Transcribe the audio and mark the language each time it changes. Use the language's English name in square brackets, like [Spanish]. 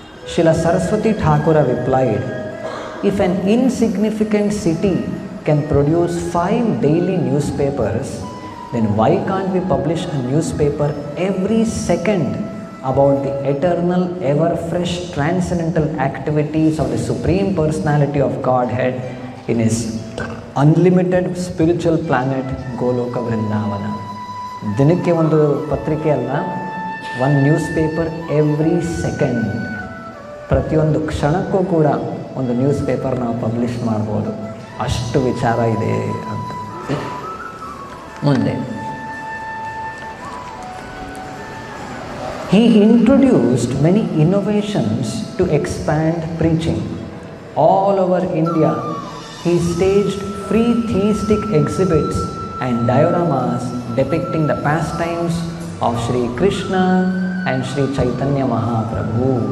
[English] Srila Saraswati Thakura replied, if an insignificant city can produce 5 daily newspapers, then why can't we publish a newspaper every second about the eternal, ever-fresh, transcendental activities of the Supreme Personality of Godhead in His unlimited spiritual planet Goloka Vrindavan. [Kannada] ದಿನಕ್ಕೆ ಒಂದು ಪತ್ರಿಕೆ ಅಲ್ಲ, ಒಂದು news paper [English] Every second. [Kannada] ಪ್ರತಿಯೊಂದು ಕ್ಷಣಕ್ಕೂ ಕೂಡ ಒಂದು news paper ನಾವು ಪಬ್ಲಿಷ್ ಮಾಡ್ಬೋದು. ಅಷ್ಟು ವಿಚಾರ ಇದೆ ಅಂತ. [English] ಮುಂದೆ he introduced many innovations to expand preaching. All over India, he staged free theistic exhibits and dioramas depicting the pastimes of Sri Krishna and Sri Chaitanya Mahaprabhu.